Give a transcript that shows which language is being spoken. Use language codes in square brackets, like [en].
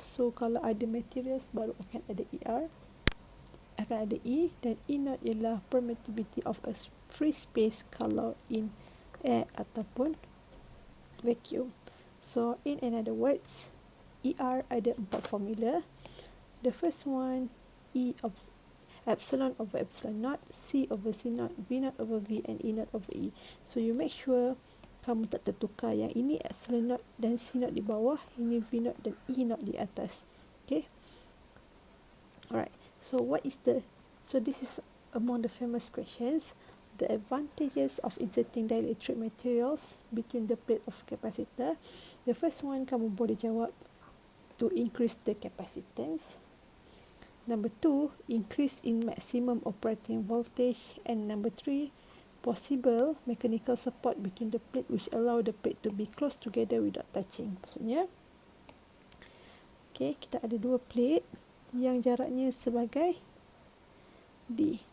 [ms] So kalau ada materials baru akan ada ER, akan ada E, dan E naught ialah [en] permittivity of a free space [ms] kalau in air ataupun vacuum. [en] So in other words, [ms] ER ada 4 formula. [en] The first one, E of epsilon over epsilon naught, C over C naught, V naught over V, and E naught over E. So you make sure [ms] kamu tak tertukar, yang ini epsilon naught dan C naught di bawah, ini V naught dan E naught di atas. [en] Okay, alright, so this is among the famous questions, the advantages of inserting dielectric materials between the plate of capacitor. The first one [ms] kamu boleh jawab, [en] to increase the capacitance. Number 2, increase in maximum operating voltage. And number 3, possible mechanical support between the plate which allow the plate to be close together without touching. [ms] Maksudnya, okay, kita ada 2 plate yang jaraknya sebagai D.